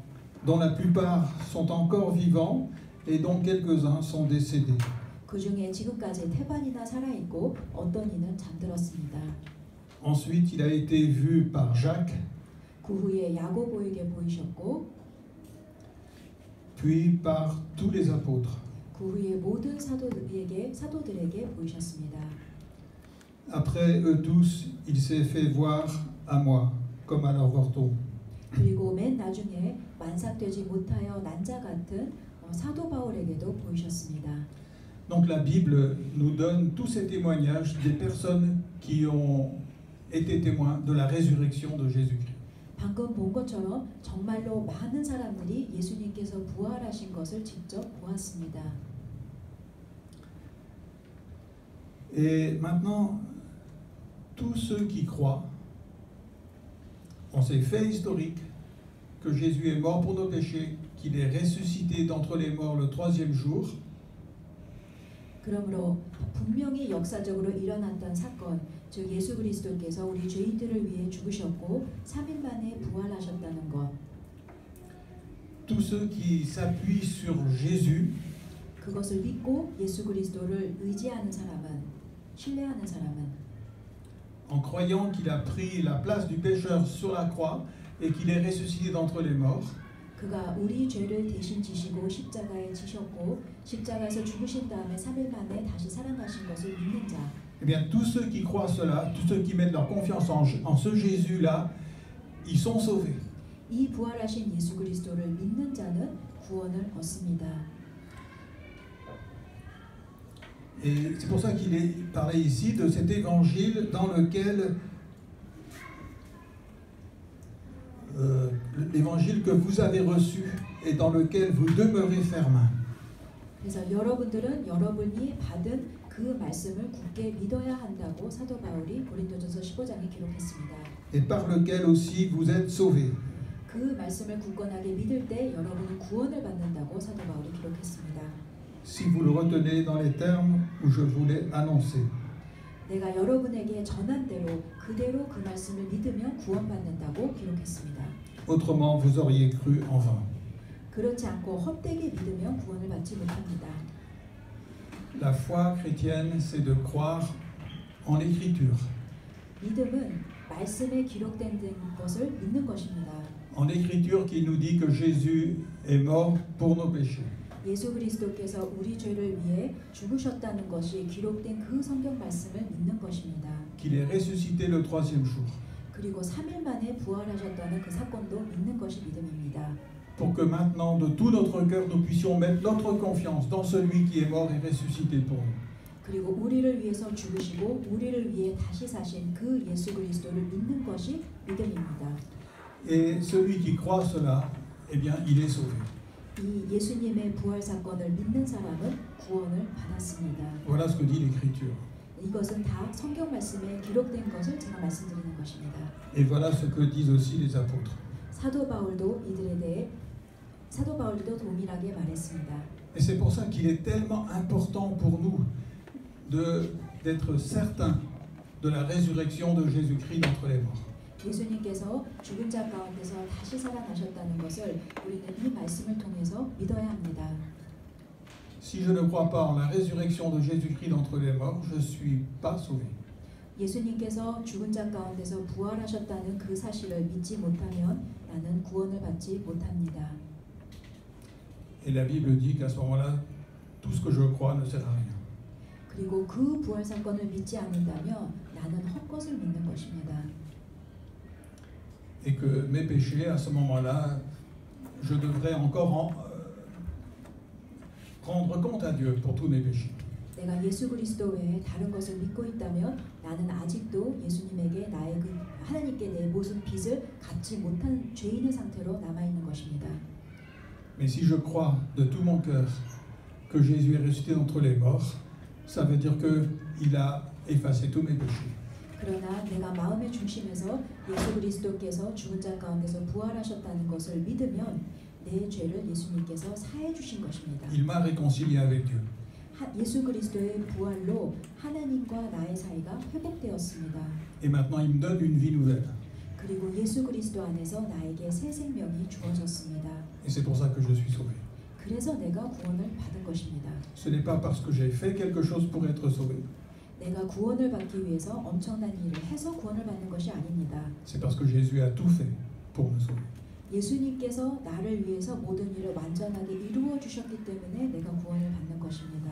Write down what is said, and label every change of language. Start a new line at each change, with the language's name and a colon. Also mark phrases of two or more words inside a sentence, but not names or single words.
French: dont la plupart sont encore vivants et dont quelques-uns sont décédés.
Korean: 그 중에 지금까지 태반이나 살아있고 어떤 이는 잠들었습니다.
French: Ensuite, il a été vu par Jacques,
Korean: 그 후에 야고보에게 보이셨고
French: puis par tous les apôtres.
Korean: 그 후에 모든 사도들에게 보이셨습니다.
French: Après eux tous, il s'est fait voir à moi, comme à leur Vorton.
Korean: 그리고 맨 나중에 만삭되지 못하여 난자 같은 사도 바울에게도 보이셨습니다.
French: Donc la Bible nous donne tous ces témoignages des personnes qui ont été témoins de la résurrection de Jésus-Christ.
Korean: 방금 본 것처럼 정말로 많은 사람들이 예수님께서 부활하신 것을 직접 보았습니다.
French: Et maintenant, tous ceux qui croient en ces faits historiques, que Jésus est mort pour nos péchés, qu'il est ressuscité d'entre les morts le troisième jour,
Korean: 그러므로 분명히 역사적으로 일어났던 사건, 즉 예수 그리스도께서 우리 죄인들을 위해 죽으셨고 3일 만에 부활하셨다는 것.
French: tous ceux qui s'appuient sur Jésus,
Korean: 그것을 믿고 예수 그리스도를 의지하는 사람은, 신뢰하는 사람은
French: en croyant qu'il a pris la place du pécheur sur la croix et qu'il est ressuscité d'entre les morts,
Korean: 그가 우리 죄를 대신 지시고 십자가에 지셨고 십자가에서 죽으신 다음에 3일 만에 다시 살아나신 것을 믿는 자.
French: eh bien tous ceux qui croient cela, tous ceux qui mettent leur confiance en ce Jésus-là, ils sont sauvés.
Korean: 이 부활하신 예수 그리스도를 믿는 자는 구원을 얻습니다.
French: Et c'est pour ça qu'il est parlé ici de cet évangile dans lequel l'évangile que vous avez reçu et dans lequel vous demeurez ferme.
Korean: 그래서 여러분들은 여러분이 받은 그 말씀을 굳게 믿어야 한다고 사도 바울이 고린도전서 15장에 기록했습니다.
French: Et par lequel aussi vous êtes sauvés.
Korean: 그 말씀을 굳건하게 믿을 때 여러분은 구원을 받는다고 사도 바울이 기록했습니다.
French: Si vous le retenez dans les termes où je vous l'ai annoncé.
Korean: 내가 여러분에게 전한 대로 그대로 그 말씀을 믿으면 구원받는다고 기록했습니다.
French: Autrement, vous auriez cru en vain.
Korean: 그렇지 않고 헛되게 믿으면 구원을 받지 못합니다.
French: La foi chrétienne, c'est de croire en l'Écriture.
Korean: 믿음은 말씀에 기록된 것을 믿는 것입니다.
French: En l'Écriture qui nous dit que Jésus est mort pour nos péchés.
Korean: 예수 그리스도께서 우리 죄를 위해 죽으셨다는 것이 기록된 그 성경 말씀을 믿는 것입니다.
French: Qu'il est ressuscité le troisième jour.
Korean: 그리고 3일 만에 부활하셨다는 그 사건도 믿는 것이 믿음입니다.
French: Pour que maintenant, de tout notre cœur, nous puissions mettre notre confiance dans celui qui est mort et ressuscité pour nous.
Korean: 그리고 우리를 위해서 죽으시고 우리를 위해 다시 사신 그 예수 그리스도를 믿는 것이 믿음입니다.
French: Et celui qui croit cela, eh bien, il est sauvé.
Korean: 이 예수님의 부활 사건을 믿는 사람은 구원을 받았습니다.
French: Voilà ce que dit l'Écriture.
Korean: 이것은 다 성경 말씀에 기록된 것을 제가 말씀드리는 것입니다.
French: Et voilà ce que disent aussi les apôtres.
Korean: 사도 바울도 이들에 대해 사도 바울도 동일하게 말했습니다.
French: Et c'est pour ça qu'il est tellement important pour nous d'être certains de la résurrection de Jésus-Christ d'entre les morts.
Korean: 예수님께서 죽은 자 가운데서 다시 살아나셨다는 것을 우리는 이 말씀을 통해서 믿어야 합니다.
French: Si je ne crois pas en la résurrection de Jésus-Christ d'entre les morts, je ne suis pas sauvé.
Korean: 예수님께서 죽은 자 가운데서 부활하셨다는 그 사실을 믿지 못하면 나는 구원을 받지 못합니다.
French: Et la Bible dit qu'à ce moment-là, tout ce que je crois ne sert à rien.
Korean: 그리고 그 부활 사건을 믿지 않는다면 나는 헛것을 믿는 것입니다.
French: et que mes péchés, à ce moment-là, je devrais encore rendre compte à Dieu pour tous mes péchés.
Korean: 내가 예수 그리스도 외에 다른 것을 믿고 있다면 나는 아직도 예수님에게 나의 그 하나님께 내 모든 빚을 갚지 못한 죄인의 상태로 남아 있는 것입니다.
French: Mais si je crois de tout mon cœur que Jésus est ressuscité d'entre les morts, ça veut dire qu'il a effacé tous mes péchés.
Korean: 그러나 내가 마음의 중심에서 예수 그리스도께서 죽은 자 가운데서 부활하셨다는 것을 믿으면 내 죄를 예수님께서 사해 주신 것입니다.
French: Il m'a réconcilié avec Dieu.
Korean: 예수 그리스도의 부활로 하나님과 나의 사이가 회복되었습니다.
French: Et maintenant, il me donne une vie nouvelle.
Korean: 그리고 예수 그리스도 안에서 나에게 새 생명이 주어졌습니다.
French: Et c'est pour ça que je suis sauvé.
Korean: 그래서 내가 구원을 받은 것입니다.
French: Ce n'est pas parce que j'ai fait quelque chose pour être sauvé.
Korean: 내가 구원을 받기 위해서 엄청난 일을 해서 구원을 받는 것이 아닙니다.
French: C'est parce que Jésus a tout fait pour me sauver.
Korean: 예수님께서 나를 위해서 모든 일을 완전하게 이루어 주셨기 때문에 내가 구원을 받는 것입니다.